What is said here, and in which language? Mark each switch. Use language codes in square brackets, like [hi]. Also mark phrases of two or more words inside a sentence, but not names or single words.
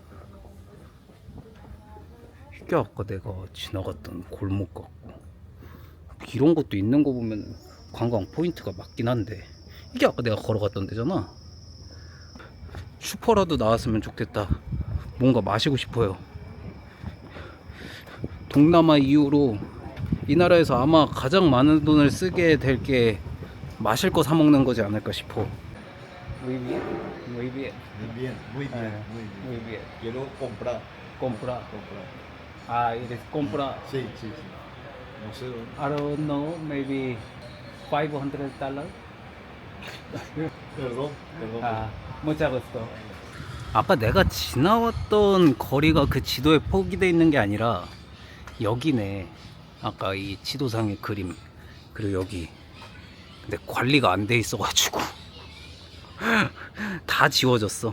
[ko] 이게 아까 내가 지나갔던 골목 같고 이런 것도 있는 거 보면 관광 포인트가 맞긴 한데 이게 아까 내가 걸어갔던 데잖아. 슈퍼라도 나왔으면 좋겠다. 뭔가 마시고 싶어요. 동남아 이후로 이 나라에서 아마 가장 많은 돈을 쓰게 될 게 마실 거 사 먹는 거지 않을까 싶어. [es] Muy bien, muy bien. Muy bien, muy bien, muy bien. Muy bien. Quiero comprar. Comprar. Comprar. Eres comprar. Sí, sí, sí. No sé dónde. [en] I don't know, maybe $500. [es] Perdón, perdón. mucho gusto. [ko] 아까 내가 지나왔던 거리가 그 지도에 표기되어 있는 게 아니라 여기네. 아까 이 지도상의 그림. 그리고 여기. 근데 관리가 안 돼 있어가지고 다 지워졌어.